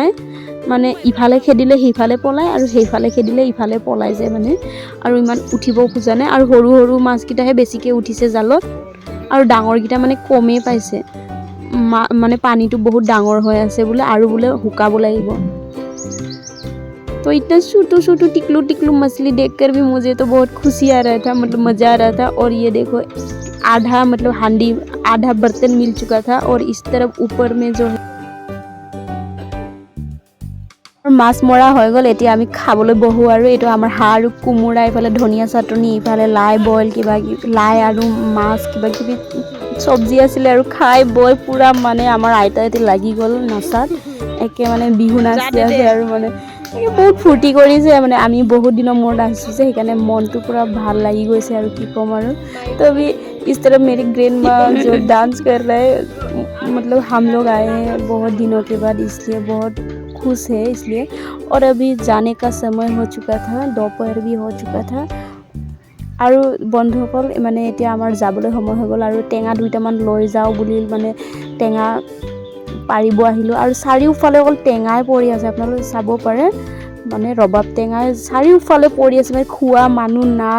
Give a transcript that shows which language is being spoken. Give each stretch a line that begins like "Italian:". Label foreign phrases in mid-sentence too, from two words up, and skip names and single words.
Assamese: মানে ইফালে খেদিলে সিফালে পলায়, আৰু সেইফালে খেদিলে ইফালে পলাই যায় মানে। আৰু ইমান উঠিব খোজা নাই, আৰু সৰু মাছকেইটাহে বেছিকৈ উঠিছে জালত, আৰু ডাঙৰকেইটা মানে কমেই পাইছে। মানে পানীটো বহুত ডাঙৰ হৈ আছে বোলে, আৰু বোলে শুকাব লাগিব।
Hindi: तो इतना छोटू टिकलू मछली देखकर भी मुझे तो बहुत खुशी आ रहा था, मतलब मज़ा आ रहा था। और ये देखो आधा मतलब हांडी आधा बर्तन मिल चुका था, और इस तरफ ऊपर में जो है
Assamese: মাছ মৰা হৈ গ'ল। এতিয়া আমি খাবলৈ বহোঁ। আৰু এইটো আমাৰ হাঁহ আৰু কোমোৰা, ইফালে ধনিয়া চাটনি, ইফালে লাই বইল লাই আৰু মাছ কিবাকিবি চব্জি আছিলে। আৰু খাই বৈ পুৰা মানে আমাৰ আইতা এতিয়া লাগি গ'ল নাচাত, একে মানে বিহু নাচি আছে। আৰু মানে বহুত ফূৰ্তি কৰিছে, মানে আমি বহুত দিনৰ মূৰত আহিছোঁ যে, সেইকাৰণে মনটো পুৰা ভাল লাগি গৈছে আৰু কি ক'ম আৰু।
Hindi: तो अभी इस तरफ मेरी ग्रैंडमा जो डांस कर रहे हैं, मतलब हम लोग आए हैं बहुत दिनों के बाद, इसलिए बहुत खुश है इसलिए। और अभी जाने का समय हो चुका था, दोपहर भी हो चुका था।
Assamese: আৰু বন্ধুসকল মানে এতিয়া আমাৰ যাবলৈ সময় হৈ গ'ল, আৰু টেঙা দুইটামান লৈ যাওঁ বুলি মানে টেঙা পাৰিব আহিলোঁ। আৰু চাৰিওফালে অকল টেঙাই পৰি আছে, আপোনালোকে চাব পাৰে মানে ৰবাব টেঙাই চাৰিওফালে পৰি আছে, মানে খোৱা মানুহ নাই।